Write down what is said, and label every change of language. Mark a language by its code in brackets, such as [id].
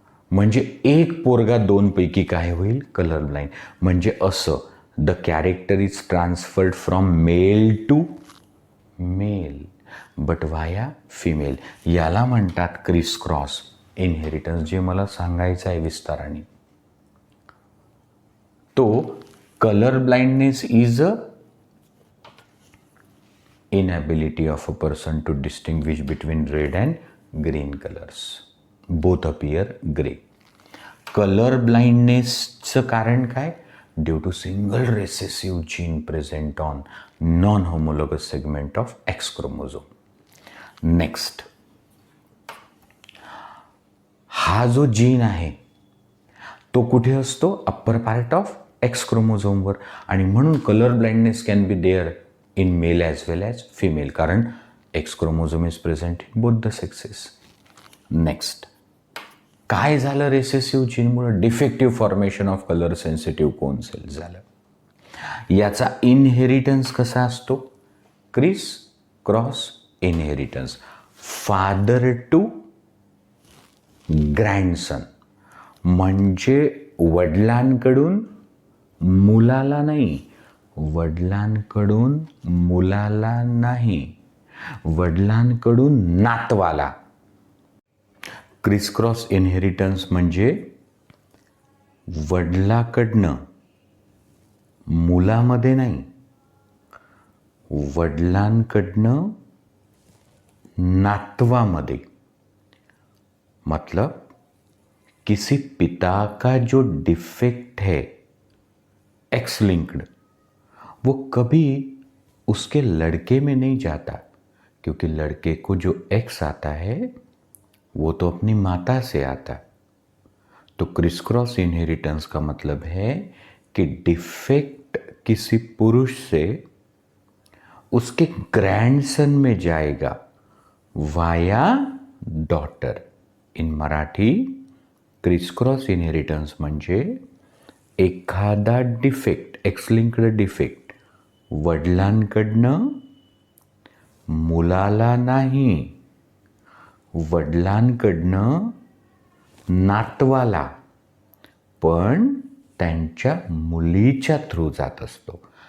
[mr] म्हणजे एक पोरगा 2 पैकी काय होईल? Colour blind. [en] म्हणजे असं the character is transferred from male to male but via female. [mr] याला म्हणतात क्रिस क्रॉस इनहेरिटन्स, जे मला सांगायचं आहे विस्ताराने. [en] तो colour blindness is a inability of a person to distinguish between red and green colors. Both appear gray. [mr] Colour ब्लाइंडनेसचं कारण काय? [en] Due to single recessive gene present on non homologous segment of X chromosome. [mr] Next, हा जो gene आहे तो कुठे असतो? [en] Upper part of X क्रोमोझोमवर. [mr] आणि म्हणून [en] colour blindness can be there in male as well as female, [mr] कारण [en] X chromosome is present in both the sexes. [mr] Next, काय झालं recessive जीनमुळे? [en] Defective formation of colour sensitive cone cells झालं. [mr] याचा inheritance कसा असतो? [en] criss cross inheritance, father to [mr] ग्रँडसन म्हणजे वडिलांकडून मुलाला नाही, वडिलांकडून मुलाला नाही, वडिलांकडून नातवाला. क्रिसक्रॉस इनहेरिटन्स म्हणजे वडिलाकडनं मुलामध्ये नाही, वडिलांकडनं नातवामध्ये. [hi] मतलब किसी पिता का जो डिफेक्ट है एक्स लिंक्ड, वो कभी उसके लड़के में नहीं जाता, क्योंकि लड़के को जो एक्स आता है वो तो अपनी माता से आता. तो क्रिस क्रॉस इनहेरिटेंस का मतलब है कि डिफेक्ट किसी पुरुष से उसके ग्रैंडसन में जाएगा वाया डॉटर. [mr] In Marathi criss cross inheritance म्हणजे एखादा डिफेक्ट, एक्सलिंक्ड डिफेक्ट वडिलांकडनं मुलाला नाही, वडिलांकडनं नातवाला, पण त्यांच्या मुलीच्या थ्रू जात असतो.